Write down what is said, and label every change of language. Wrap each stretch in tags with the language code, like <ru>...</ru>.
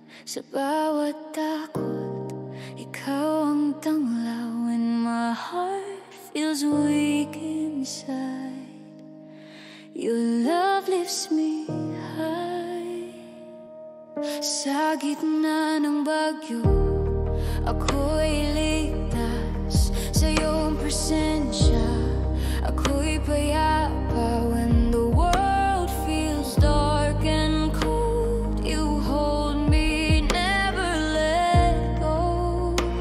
<tl>Sa bawat takot, ikaw ang tanglaw.</tl> <en>When my heart feels weak inside, your love lifts me high.</en> <tl>Sa gitna ng bagyo, ako'y ligtas sa iyong presensya. Ako'y payapa</tl> <en>when the world feels dark and cold. You hold me, never let go.</en>